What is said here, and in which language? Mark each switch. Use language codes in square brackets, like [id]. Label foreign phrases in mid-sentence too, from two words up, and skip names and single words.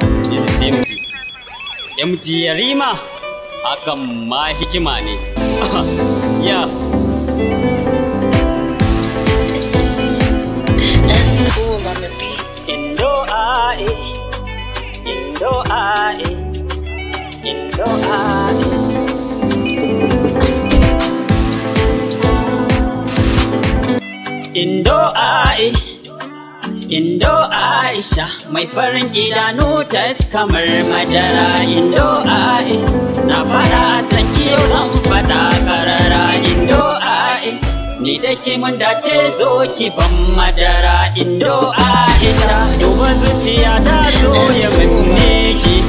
[en] this is M G. [ha] M G Yarima, hakan ma hikima ne. [en] Yo. That's cool on the beat. [ha] Indo ae, Indo ae, Indo ae. Indo ae, Indo Aisha, mai farin idanu tas kamar madara. Indo ae, na fara san ki yau zan faɗa karara. Indo ae, ni da ke mun dace zo ki ban madara. Indo Aisha, duba zuciya ta so ya minne ki.